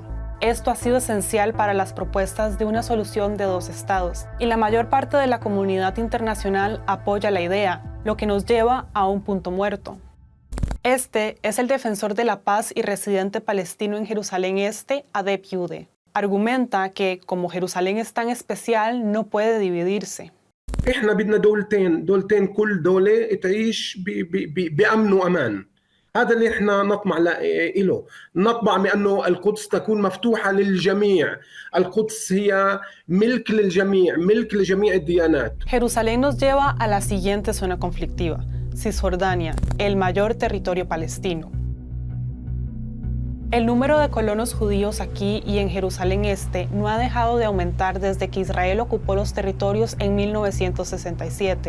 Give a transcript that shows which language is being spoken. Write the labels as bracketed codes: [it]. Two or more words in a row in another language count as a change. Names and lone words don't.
[es] Esto ha sido esencial para las propuestas de una solución de dos estados, y la mayor parte de la comunidad internacional apoya la idea, lo que nos lleva a un punto muerto. Este es el defensor de la paz y residente palestino en Jerusalén Este, Adep Yude. Argumenta que, como Jerusalén es tan especial, no puede dividirse. [ar] احنا بدنا دولتين كل دولة تعيش بأمن وأمان. هذا اللي احنا نطمع له. نطمع بأنه القدس تكون مفتوحة للجميع. القدس هي ملك للجميع، ملك لجميع الديانات. [es] Jerusalén nos lleva a la siguiente zona conflictiva. Cisjordania, el mayor territorio palestino. El número de colonos judíos aquí y en Jerusalén Este no ha dejado de aumentar desde que Israel ocupó los territorios en 1967.